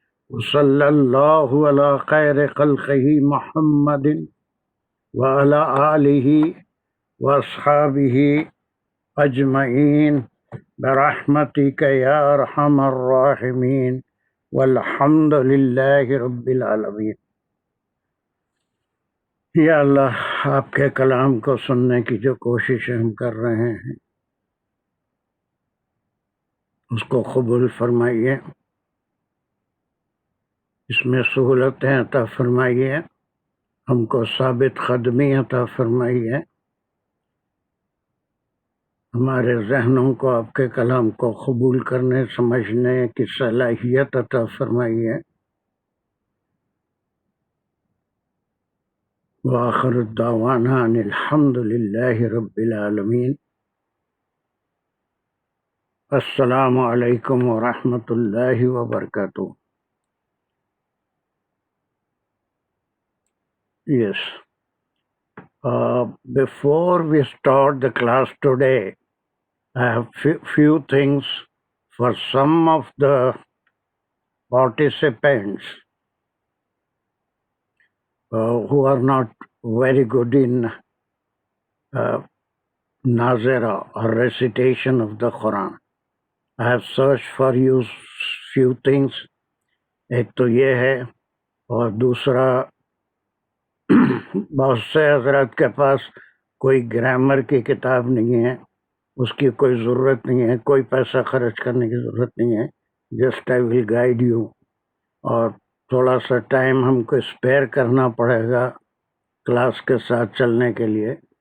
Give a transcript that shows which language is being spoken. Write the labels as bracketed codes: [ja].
[ar] وصلى الله على خير خلقه محمد وعلى آله وأصحابه أجمعين برحمتك يا أرحم الراحمين والحمد لله رب العالمين. [ur] یا اللہ، آپ کے کلام کو سننے کی جو کوشش ہم کر رہے ہیں اس کو قبول فرمائیے، اس میں سہولتیں عطا فرمائیے، ہم کو ثابت قدمی عطا فرمائیے، ہمارے ذہنوں کو آپ کے کلام کو قبول کرنے سمجھنے کی صلاحیت عطا فرمائیے۔ [ar] وآخر الدعوانا ان الحمد للہ رب العالمین۔ السلام علیکم ورحمۃ اللہ وبرکاتہ۔ Yes. [en] Before we start the class today, I have few things for some of the participants who are not very good in Nazira or recitation of the Quran. I have searched for you few things. [ur] ایک تو یہ ہے، اور دوسرا بہت سے حضرات کے پاس کوئی گرامر کی کتاب نہیں ہے، اس کی کوئی ضرورت نہیں ہے، کوئی پیسہ خرچ کرنے کی ضرورت نہیں ہے۔ [en] just I will guide you, [ur] اور تھوڑا سا ٹائم ہم کو اسپیئر کرنا پڑے گا کلاس کے ساتھ چلنے کے لیے۔